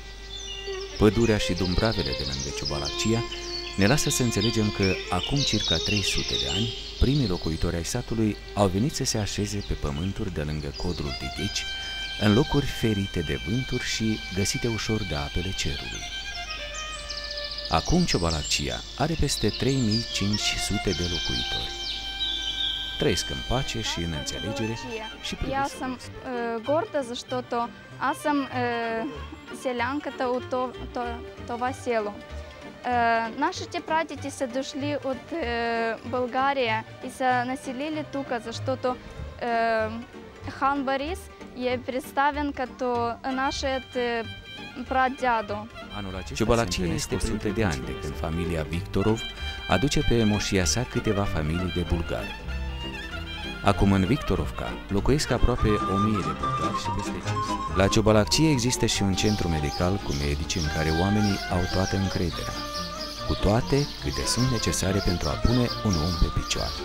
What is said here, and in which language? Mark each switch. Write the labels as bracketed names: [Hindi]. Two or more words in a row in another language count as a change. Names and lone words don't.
[Romanian] Pădurea și dumbravele de lângă Ciobalaccia ne lasă să înțelegem că acum circa 300 de ani, primii locuitori ai satului au venit să se așeze pe pământuri de lângă codrul Titici, în locuri ferite de vânturi și găsite ușor de apele cerului. Acum Ciobalaccia are peste 3500 de locuitori. Trăiesc în pace și în înțelegere și [Bulgarian] Я съм горда, защото аз съм селянката от това село. Нашите прадеди са дошли от България и са населили тук, защото хан Борис е представен като нашият pradядо. [Romanian] Ciobalaccia este 100 de ani de când familia Victorov aduce pe moșia sa câteva familii de bulgari. Acum în Victorovca locuiesc aproape 1000 de bulgari și peste 500. La Ciobalaccia există și un centru medical cu medici în care oamenii au toată încrederea, cu toate câte sunt necesare pentru a pune un om pe picioare.